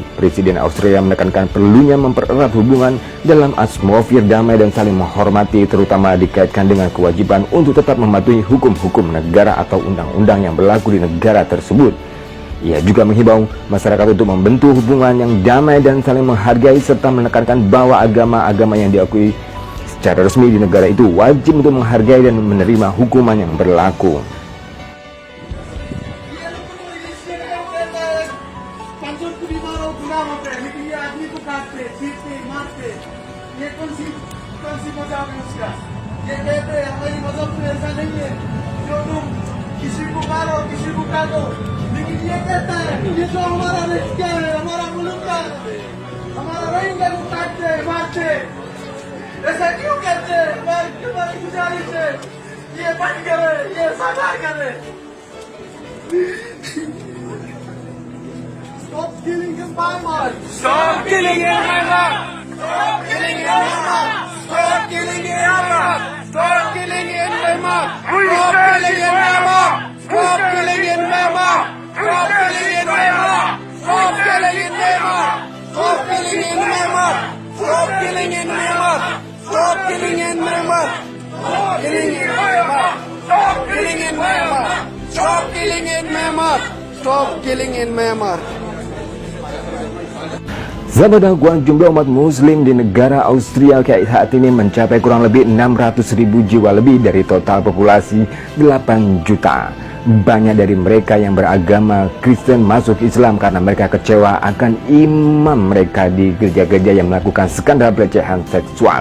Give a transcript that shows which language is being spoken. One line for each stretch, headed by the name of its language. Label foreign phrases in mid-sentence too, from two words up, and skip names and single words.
Indonesian: Presiden Austria menekankan perlunya mempererat hubungan dalam atmosfer damai dan saling menghormati, terutama dikaitkan dengan kewajiban untuk tetap mematuhi hukum-hukum negara atau undang-undang yang berlaku di negara tersebut. Ia juga menghimbau masyarakat untuk membentuk hubungan yang damai dan saling menghargai, serta menekankan bahwa agama-agama yang diakui secara resmi di negara itu wajib untuk menghargai dan menerima hukuman yang berlaku.
Hindi: ये कौन सी मजाक है उसका? ये कहते हैं हमारी मजहब में ऐसा नहीं है जो तुम किसी को मारो किसी को काटो, लेकिन ये कहता है ये जो हमारा क्या है, हमारा मुल्क का, हमारा रोहिंग्या को काटते हैं, मारते हैं, ऐसा क्यों कहते हैं? हमारी गुजारिश है ये बंद करे, ये सजा करे।
English: Stop killing in Myanmar! Stop killing in Myanmar! Stop killing in Myanmar! Stop killing in Myanmar! Stop killing in Myanmar! Stop killing in Myanmar! Stop killing in Myanmar! Stop killing in Myanmar! Stop killing in Myanmar! Stop killing in Myanmar! Stop killing in Myanmar! Stop killing in Myanmar! Stop killing in Myanmar! Stop killing in Myanmar! Stop killing in Myanmar! Stop killing in Myanmar!
Indonesian: Sahabat dakwah, jumlah umat muslim di negara Austria saat ini mencapai kurang lebih 600.000 jiwa, lebih dari total populasi 8 juta. Banyak dari mereka yang beragama Kristen masuk Islam karena mereka kecewa akan imam mereka di gereja-gereja yang melakukan skandal pelecehan seksual.